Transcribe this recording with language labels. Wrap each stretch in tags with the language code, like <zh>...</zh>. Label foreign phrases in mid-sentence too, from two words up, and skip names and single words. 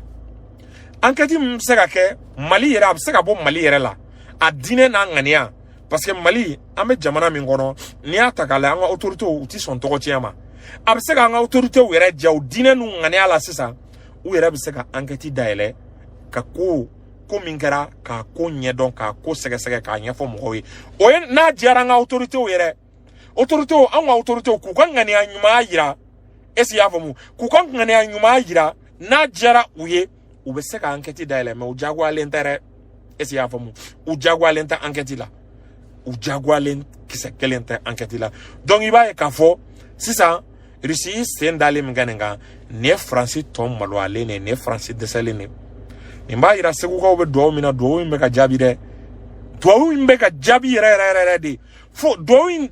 <bm>enquête min bɛ se ka kɛ Mali yɛrɛ a bɛ se ka bɔ Mali yɛrɛ la a diinɛ n'a ŋaniya</bm> <fr>parce que</fr> <bm>Mali an bɛ jamana min kɔnɔ n'i y'a ta k'a lajɛ an ka autorités u tɛ sɔn tɔgɔ tiɲɛ ma a bɛ se ka an ka autorités yɛrɛ ja u diinɛ n'u ŋaniya la sisan u yɛrɛ bɛ se ka enquête dayɛlɛ ka ko min kɛra k'a ko ɲɛdɔn k'a ko sɛgɛsɛgɛ k'a ɲɛfɔ mɔgɔw ye o ye n'a diyara an ka autorités yɛrɛ autorités an ka autorités k'u ka ŋaniya ɲuman yira</bm> <fr>est-ce que</fr> <bm>i y'a faamu k'u ka ŋaniya ɲuman yira n'a diyara u ye u bɛ se ka enquête dayɛlɛ mais u diyagoyalen tɛ dɛ</bm> <fr>est-ce que</fr> <bm>i y'a faamu u diyagoyalen tɛ enquête la u diyagoyalen kisɛ kelen tɛ enquête la donc i b'a ye k'a fɔ sisan Russie sen dalen min kɛ nin kan nin ye France tɔ maloyalen de ye nin ye France dɛsɛlen de ye nin b'a yira segukaw bɛ duwawu min na duwawu in bɛ ka jaabi dɛ duwawu in bɛ ka jaabi yɛrɛ de fo duwawu in</bm>